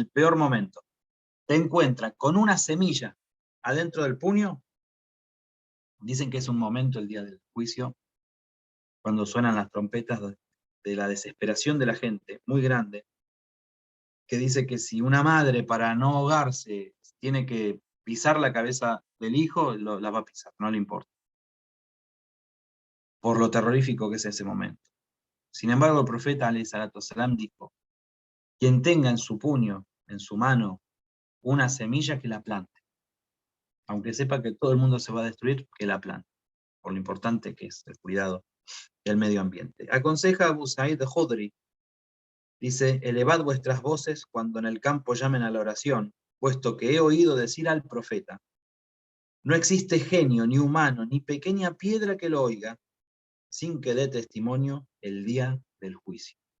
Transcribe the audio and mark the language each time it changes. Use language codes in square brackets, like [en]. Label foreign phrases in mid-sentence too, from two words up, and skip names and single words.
[es] el peor momento, te encuentra con una semilla adentro del puño, dicen que es un momento, el día del juicio, cuando suenan las trompetas de la desesperación de la gente, muy grande, que dice que si una madre para no ahogarse tiene que pisar la cabeza del hijo, la va a pisar, no le importa, por lo terrorífico que es ese momento. Sin embargo, el profeta [ar] عليه الصلاة والسلام [es] dijo: quien tenga en su puño, en su mano, una semilla, que la plante, aunque sepa que todo el mundo se va a destruir, que la plante, por lo importante que es el cuidado del medio ambiente. Aconseja Abu Sa'id al-Khudri, dice: elevad vuestras voces cuando en el campo llamen a la oración, puesto que he oído decir al profeta: no existe genio, ni humano, ni pequeña piedra que lo oiga, sin que dé testimonio el día del juicio.